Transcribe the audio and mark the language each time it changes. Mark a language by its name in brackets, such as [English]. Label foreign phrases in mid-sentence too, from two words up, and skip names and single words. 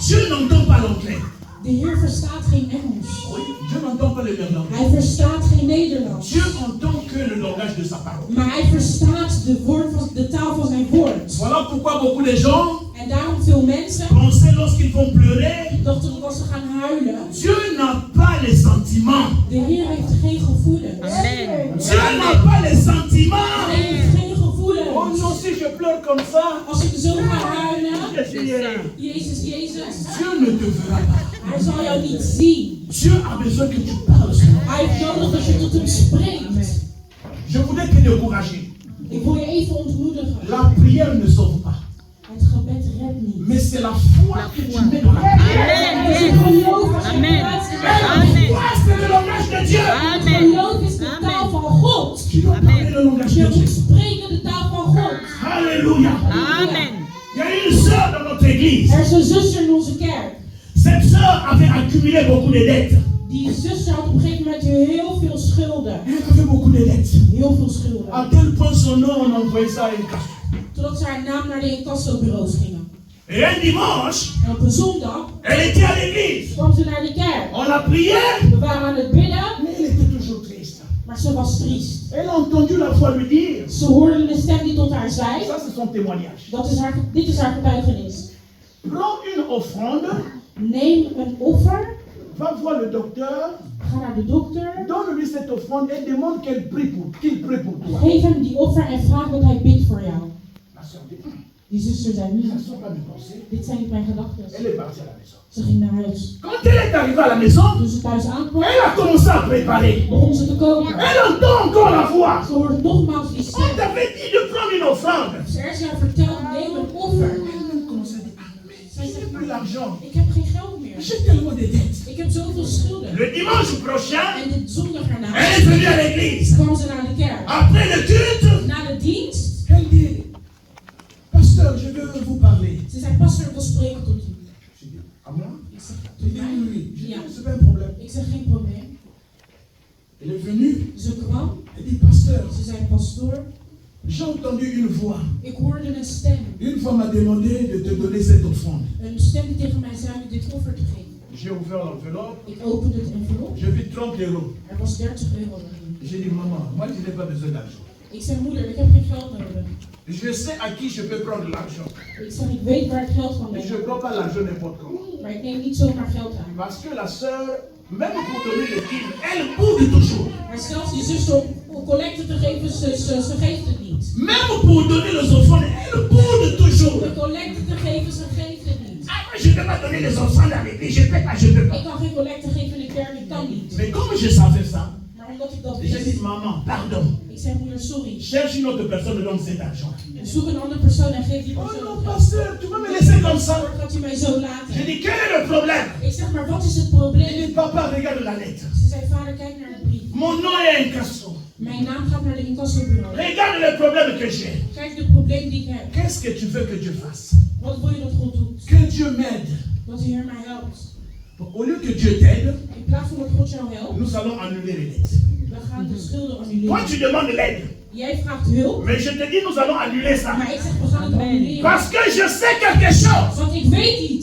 [French] n'entend pas l'anglais. [Dutch] De Heer verstaat geen Engels. [French] Oui, Dieu n'entend pas le néerlandais. [Dutch] Hij verstaat geen Nederlands. [French] Dieu entend que le langage de sa parole. [Dutch] Maar hij verstaat de taal van zijn woord. [French] Voilà pourquoi beaucoup de gens [Dutch] En daarom veel mensen [French] pensaient lorsqu'ils vont pleurer, [Dutch] dachten dat als ze gaan huilen, [French] Dieu n'a pas les sentiments. [Dutch] de Heer heeft geen gevoelens. [French] Amen. Dieu n'a pas les sentiments. [Dutch] Hij heeft geen Oh gevoelens. [French] non, si je pleure comme ça, [Dutch] Als ik zo ga huilen, [French] je suis [Dutch] Jezus, Jezus, [French] Dieu ne te verra pas. [Dutch] hij zal jou niet zien. [French] Dieu a besoin que tu parles. [Dutch] Hij heeft nodig dat je tot hem spreekt. [French] Je voudrais te décourager. [Dutch] Ik wil je even ontmoedigen. [French] La prière ne sauve pas. [Dutch] Het gebed redt niet. [French] Mais c'est la foi que tu mets dans la prière. [Dutch] Het is geloof als je Amen. praat. [French] La foi, c'est le langage de Dieu. Amen. [Dutch] Geloof is de taal van God. [French] Tu dois parler le langage [Dutch] Je [French] de [Dutch] moet [French] Dieu. [Dutch] spreken de taal van God. [French] Alléluia. Amen. Il y a une sœur dans notre église. [Dutch] Er is een zuster in onze kerk. [French] Cette sœur avait accumulé beaucoup de dettes. [Dutch] Die zuster had op een gegeven moment heel veel schulden. [French] Elle avait beaucoup de dettes. [Dutch] Heel veel schulden. [French] À tel point son nom, on envoyait ça à une casse. [Dutch] Totdat ze haar naam naar de incassobureaus gingen. [French] Et un dimanche, [Dutch] En op een zondag [French] elle était à l'église. [Dutch] kwam ze naar de kerk. [French] On a prié, [Dutch] We waren aan het bidden, [French] mais elle était toujours triste. [Dutch] maar ze was triest. [French] Elle a entendu la voix lui dire, [Dutch] Ze hoorde een stem die tot haar zei, [French] ça c'est son témoignage. [Dutch] dit is haar getuigenis. [French] Prends une offrande, [Dutch] Neem een offer, [French] va voir le docteur, [Dutch] ga naar de dokter, [French] donne-lui cette offrande et demande qu'il prie pour toi. [Dutch] geef hem die offer en vraag dat hij bidt voor jou. [French] La sœur dit, [Dutch] Die zuster zei, [French] ça ne sont pas mes pensées. [Dutch] dit zijn niet mijn gedachten. [French] Elle est partie à la maison. [Dutch] Ze ging naar huis. [French] Quand elle est arrivée à la maison, [Dutch] Toen ze thuis aankwam, [French] elle a commencé à préparer. [Dutch] begon ze te koken. [French] Elle entend encore la voix. [Dutch] Ze hoorde nogmaals die [French] On [Dutch] stem. [French] t'avait dit de prendre une offrande. [Dutch] Ze heeft haar verteld, neem een offer. [French] Elle commence à dire, ah, mais j'ai plus l'argent. [Dutch] Ik heb geen geld meer. [French] J'ai tellement de dettes. [Dutch] Ik heb zoveel schulden. [French] Le dimanche prochain, [Dutch] En dit zondag erna [French] elle est venue à l'église. [Dutch] kwam ze naar de kerk. [French] Après le culte, [Dutch] Na de dienst, [French] elle dit, pasteur, je veux vous parler. [Dutch] ze zei, pastor, ik wil spreken tot u. [French] Je dis, à moi? [Dutch] Ik zeg, [French] Elle dit, oui, oui. Je dis, [Dutch] Ja. [French] c'est pas un problème. [Dutch] Ik zeg, geen probleem. [French] Elle est venue. [Dutch] Ze kwam, [French] Elle dit, pasteur, [Dutch] ze zei, pastoor, [French] j'ai entendu une voix. [Dutch] ik hoorde een stem. [French] Une fois m'a demandé de te donner cette offrande. [Dutch] Een stem die tegen mij zei om dit offer te geven. [French] J'ai ouvert l'enveloppe. [Dutch] Ik opende het envelop. [French] J'ai vu 30 euros. [Dutch] Er was 30 euro erin. [French] J'ai dit, maman, moi je n'ai pas besoin d'argent. [Dutch] Ik zeg, moeder, ik heb geen geld nodig. [French] Je sais à qui je peux prendre l'argent. [Dutch] Ik zeg, ik weet waar ik geld van [French] Mais je ne [Dutch] neem. [French] prends pas l'argent n'importe comment. [Dutch] Maar ik neem niet zomaar geld aan. [French] Parce que la sœur, même pour donner le dîme, elle boude toujours. [Dutch] Maar zelfs die zuster om collecte te geven, ze geeft het niet. [French] Même pour donner les offrandes, elle boude toujours. [Dutch] Om de collecte te geven, ze geeft het niet. [French] Ah, moi je ne peux pas donner les offrandes à l'église, je ne peux pas, je ne peux [Dutch] Ik [French] pas. [Dutch] kan geen collecte geven in de kerk, ik kan niet. [French] Mais comme je savais ça, [Dutch] Maar omdat ik dat [French] j'ai dit, [Dutch] wist, [French] maman, pardon, [Dutch] ik zei, moeder, sorry. [French] cherche une autre personne et donne cet argent. [Dutch] Zoek een andere persoon en geef die Oh persoon [French] non, [Dutch] het geld. [French] pasteur, tu vas me laisser comme ça. [Dutch] Zorg dat u mij zo laat. [French] J'ai dit, quel est le problème? [Dutch] Ik zeg, maar wat is het [French] Il [Dutch] probleem? [French] dit, papa, regarde la lettre. [Dutch] Ze zei, vader, kijk naar de brief. [French] Mon nom est incasso. [Dutch] Mijn naam gaat naar de incassobureau. [French] Regarde le problème que j'ai. [Dutch] Kijk de probleem die ik heb. [French] Qu'est-ce que tu veux que Dieu fasse? [Dutch] Wat wil je dat God doet? [French] Que Dieu m'aide. [Dutch] Dat de Heer mij helpt. [French] Au lieu que Dieu t'aide, [Dutch] In plaats van dat God jou helpt, [French] nous allons annuler les dettes. [Dutch] we gaan de schulden [French] Toi, [Dutch] annuleren. [French] tu demandes l'aide. [Dutch] Jij vraagt hulp, [French] Mais je te dis, nous allons annuler ça. [Dutch] maar ik zeg, we gaan het annuleren. [French] Parce que je sais quelque chose. [Dutch] Want ik weet iets.